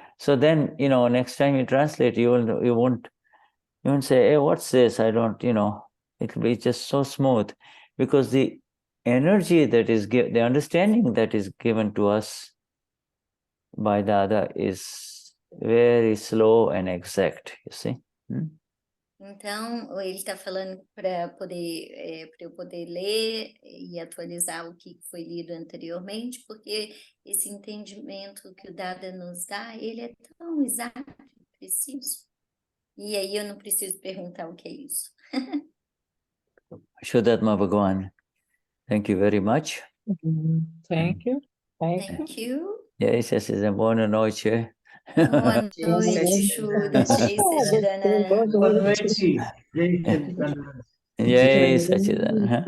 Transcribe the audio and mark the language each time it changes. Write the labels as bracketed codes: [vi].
[en] So then, you know, next time you translate, you won't say, hey, what's this? I don't, you know, it'll be just so smooth because the energy that is the understanding that is given to us by Dada is very slow and exact, you see. [pt] Então, ele está falando para eu poder ler e atualizar o que foi lido anteriormente, porque esse entendimento que o Dada nos dá, ele é tão exato, preciso. E aí eu não preciso perguntar o que é isso. [en] Vishuddhatma Bhagavan, thank you very much. Thank you. Thank you. [pt] Jai Satsang, boa noite. Boa noite, Shuddha. Jai Satsang. Boa noite. Jai Satsang.